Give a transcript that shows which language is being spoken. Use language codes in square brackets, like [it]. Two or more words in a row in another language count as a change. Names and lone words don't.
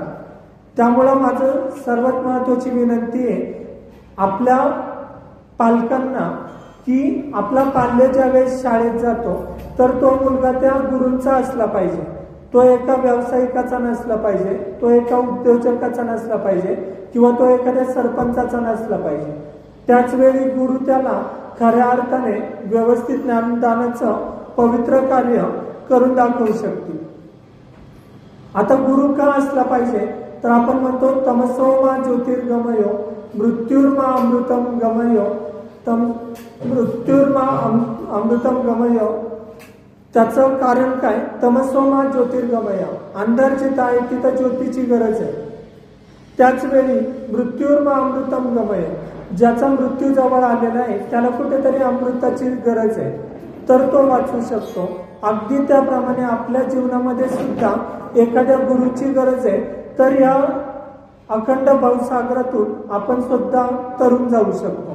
[mr] त्यामुळं माझं सर्वात महत्वाची विनंती आहे आपल्या पालकांना की आपला पाल्य ज्यावेळेस शाळेत जातो तर तो मुलगा त्या गुरूंचा असला पाहिजे, तो एका व्यावसायिकाचा नसला पाहिजे, तो एका उद्योजकाचा नसला पाहिजे, किंवा तो एखाद्या सरपंचाचा नसला पाहिजे. त्याचवेळी गुरु त्याला खऱ्या अर्थाने व्यवस्थित ज्ञानदानाचं पवित्र कार्य करून दाखवू शकतील. आता गुरु का असला पाहिजे, तर आपण म्हणतो [sa] तमसो मा ज्योतिर्गमयो मृत्युर्मा अमृतम गमयो, मृत्युर्मा अमृतम गमयो. [mr] त्याचं कारण काय, [sa] तमसो मा ज्योतिर्गमय, [mr] अंधार जिथं आहे तिथं ज्योतीची गरज आहे. [sa] त्याचवेळी मृत्युर्मा अमृतम गमय, [mr] ज्याचा मृत्यू जवळ आलेला आहे त्याला कुठेतरी अमृताची गरज आहे, तर तो वाचू शकतो. अगदी त्याप्रमाणे आपल्या जीवनामध्ये सुद्धा एखाद्या गुरुची गरज आहे, तर या अखंड भवसागरातून आपण सुद्धा तरून जाऊ शकतो.